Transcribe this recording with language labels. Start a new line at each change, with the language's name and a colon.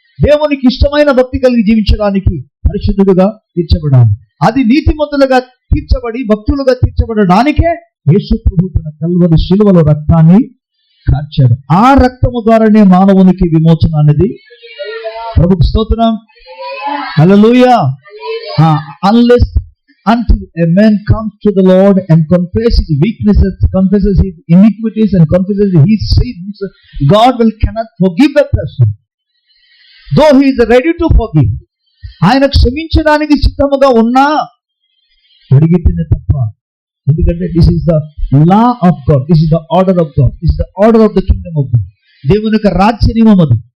Telugu: దేవునికి ఇష్టమైన భక్తి కలిగి జీవించడానికి పరిశుద్ధుడుగా తీర్చబడాలి. అది నీతిమంతులుగా తీర్చబడి భక్తులుగా తీర్చబడడానికే యేసు ప్రభువు తన కల్వరి శిలువలో రక్తాన్ని కార్చాడు. ఆ రక్తము ద్వారానే మానవునికి విమోచన అనేది. ప్రభుకు స్తోత్రం. హల్లెలూయా.
English: Unless until a man comes to the Lord and confesses his weaknesses, confesses his iniquities and confesses his sins, God cannot forgive a person. Though he is ready to forgive,
Telugu: ఆయన క్షమించడానికి సిద్ధముగా ఉన్నా అడిగితేనే తప్ప. ఎందుకంటే
English: This is the law of God, this is the order of God, this is the order of the kingdom of God.
Telugu: దేవుని యొక్క రాజ్య నియమం అది.